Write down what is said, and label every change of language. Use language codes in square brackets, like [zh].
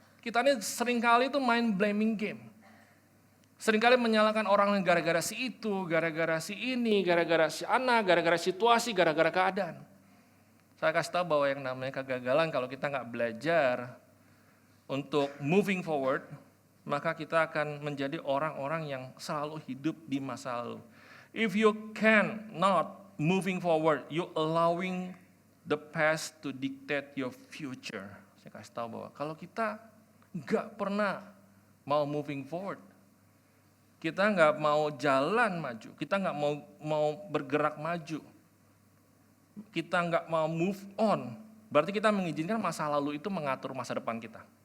[id] Kita ini seringkali itu main blaming game. Seringkali menyalahkan orang lain gara-gara si itu, gara-gara si ini, gara-gara si anak, gara-gara situasi, gara-gara keadaan. Saya kasih tahu bahwa yang namanya kegagalan kalau kita nggak belajar untuk moving forward, maka kita akan menjadi orang-orang yang selalu hidup di masa lalu. [en] If you can not moving forward, you allowing the past to dictate your future. [id] Saya kasih tahu bahwa kalau kita nggak pernah mau moving forward, kita nggak mau jalan maju, kita nggak mau bergerak maju, kita nggak mau move on, berarti kita mengizinkan masa lalu itu mengatur masa depan kita.